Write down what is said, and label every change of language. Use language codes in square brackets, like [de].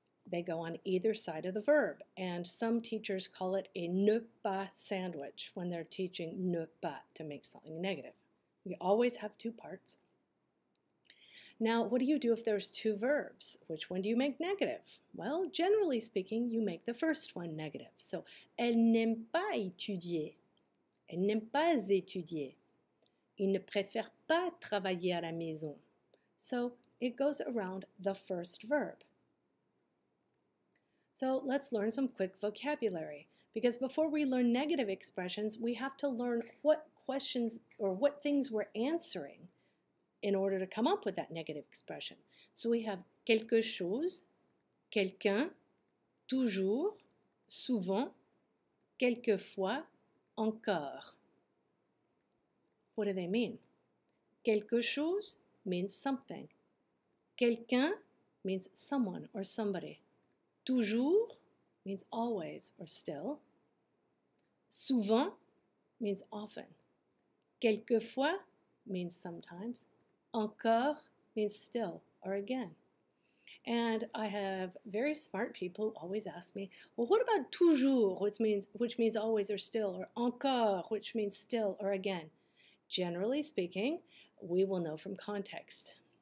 [en] They go on either side of the verb, and some teachers call it a ne pas sandwich when they're teaching ne pas to make something negative. We always have two parts. Now, what do you do if there's two verbs? Which one do you make negative? Well, generally speaking, you make the first one negative. [fr] So, elle n'aime pas étudier. Elle n'aime pas étudier. Il ne préfère pas travailler à la maison. [en] So, it goes around the first verb. So, let's learn some quick vocabulary. Because before we learn negative expressions, we have to learn what questions or what things we're answering in order to come up with that negative expression. So we have quelque chose, quelqu'un, toujours, souvent, quelquefois, encore. What do they mean? Quelque chose means something. Quelqu'un means someone or somebody. Toujours means always or still. Souvent means often. Quelquefois means sometimes. Encore means still or again. And I have very smart people who always ask me, well, what about toujours, which means always or still, or encore, which means still or again? Generally speaking, we will know from context.